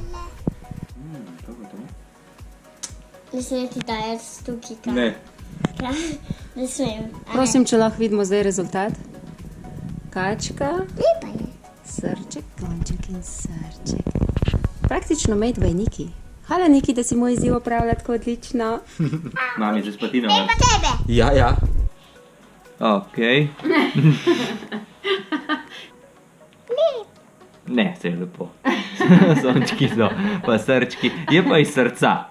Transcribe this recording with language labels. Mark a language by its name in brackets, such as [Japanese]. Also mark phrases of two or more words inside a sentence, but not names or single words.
[Slovenian] To bo to. Ne smem ti dajati tukaj. Ne. Ne smem. Prosim, če lahko vidimo zdaj rezultat. Kačka, Lepa je. srček, konček in srček. Praktično [English] made by [Slovenian] Niki. Hvala Niki, da si moj izziv opravila tako odlično. Mami, že spatino. Pa tebe. Ja. Okej. Ne, se je lepo. Sončki so, pa srčki. Je pa iz srca.